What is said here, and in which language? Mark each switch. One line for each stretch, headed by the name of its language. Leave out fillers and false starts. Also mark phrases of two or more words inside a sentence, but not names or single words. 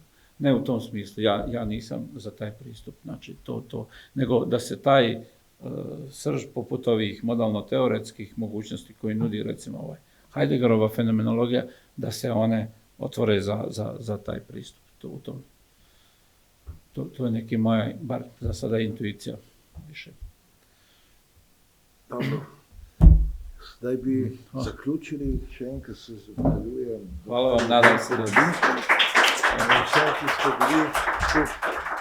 Croatian: Ne u tom smislu, ja nisam za taj pristup, znači nego da se taj srž poput ovih modalno-teoretskih mogućnosti koji nudi recimo Heideggerova fenomenologija, da se one otvore za taj pristup. To je neki moja, bar za sada, intuicija više. Dobro.
Slovenian: Zdaj bi zaključili, še enkrat se zahvaljujem.
Croatian: Hvala vam, nadam se, da
Slovenian: vsem, ki ste bili tu.